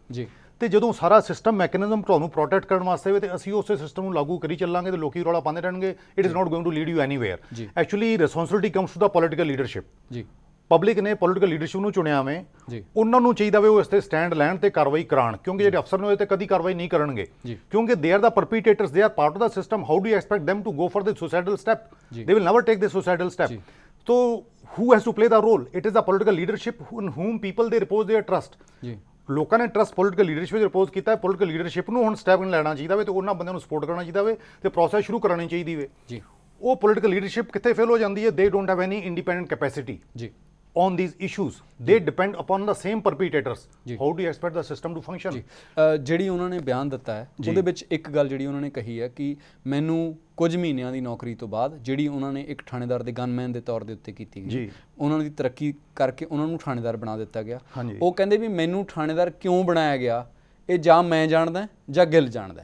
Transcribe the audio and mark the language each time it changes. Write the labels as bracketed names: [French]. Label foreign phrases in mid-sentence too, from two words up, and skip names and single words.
[Punjabi] ਤੇ ਜਦੋਂ ਸਾਰਾ [English] system mechanism [Punjabi] ਤੁਹਾਨੂੰ ਪ੍ਰੋਟੈਕਟ ਕਰਨ ਵਾਸਤੇ ਵੇ, ਤੇ ਅਸੀਂ ਉਸੇ ਸਿਸਟਮ ਨੂੰ ਲਾਗੂ ਕਰੀ ਚੱਲਾਂਗੇ, ਤੇ ਲੋਕੀ ਰੌਲਾ ਪਾਉਂਦੇ ਰਹਿਣਗੇ। [English] It is not going to lead you anywhere. Actually responsibility comes to the political leadership. [Punjabi] ਪਬਲਿਕ ਨੇ [English] political leadership [Punjabi] ਨੂੰ ਚੁਣਿਆ ਵੇ, ਉਹਨਾਂ ਨੂੰ ਚਾਹੀਦਾ ਵੇ ਉਹ ਇਸ ਤੇ ਸਟੈਂਡ ਲੈਣ ਤੇ ਕਾਰਵਾਈ ਕਰਾਉਣ, ਕਿਉਂਕਿ ਜਿਹੜੇ ਅਫਸਰ ਨੇ ਉਹਦੇ ਤੇ ਕਦੀ ਕਾਰਵਾਈ ਨਹੀਂ ਕਰਨਗੇ, ਕਿਉਂਕਿ [English] they are the perpetrators, they are part of the system. How do you expect them to go for the suicidal step? They will never take the suicidal step. So who has to play the role? It is the political leadership in whom people they repose their trust. [Punjabi] ਲੋਕਾਂ ਨੇ [English] trust political leadership [Punjabi] ਵਿੱਚ ਰਿਪੋਜ਼ ਕੀਤਾ ਹੈ। [English] political leadership [Punjabi] ਨੂੰ ਹੁਣ ਸਟੈਪ ਲੈਣਾ ਚਾਹੀਦਾ ਵੇ, ਤੇ ਉਹਨਾਂ ਬੰਦਿਆਂ ਨੂੰ ਸਪੋਰਟ ਕਰਨਾ ਚਾਹੀਦਾ ਵੇ, ਤੇ ਪ੍ਰੋਸੈਸ ਸ਼ੁਰੂ ਕਰਾਉਣੀ ਚਾਹੀਦੀ ਵੇ। ਉਹ [English] political leadership [Punjabi] ਕਿੱਥੇ ਫੇਲ ਹੋ ਜਾਂਦੀ ਹੈ? [English] They don't have any independent capacity on these issues. They depend upon the same perpetrators. How do you expect the system to function? [Punjabi] ਜਿਹੜੀ ਉਹਨਾਂ ਨੇ ਬਿਆਨ ਦਿੱਤਾ ਹੈ, ਉਹਦੇ ਵਿੱਚ ਇੱਕ ਗੱਲ ਜਿਹੜੀ ਉਹਨਾਂ ਨੇ ਕਹੀ ਹੈ ਕਿ ਮੈਨੂੰ ਕੁਝ ਮਹੀਨਿਆਂ ਦੀ ਨੌਕਰੀ ਤੋਂ ਬਾਅਦ ਜਿਹੜੀ ਉਹਨਾਂ ਨੇ ਇੱਕ ਥਾਣੇਦਾਰ ਦੇ ਗਨਮੈਨ ਦੇ ਤੌਰ ਦੇ ਉੱਤੇ ਕੀਤੀ ਗਈ, ਉਹਨਾਂ ਦੀ ਤਰੱਕੀ ਕਰਕੇ ਉਹਨਾਂ ਨੂੰ ਥਾਣੇਦਾਰ ਬਣਾ ਦਿੱਤਾ ਗਿਆ। ਉਹ ਕਹਿੰਦੇ ਵੀ ਮੈਨੂੰ ਥਾਣੇਦਾਰ ਕਿਉਂ ਬਣਾਇਆ ਗਿਆ, ਇਹ ਜਾਂ ਮੈਂ ਜਾਣਦਾ ਜਾਂ ਗਿੱਲ ਜਾਣਦਾ।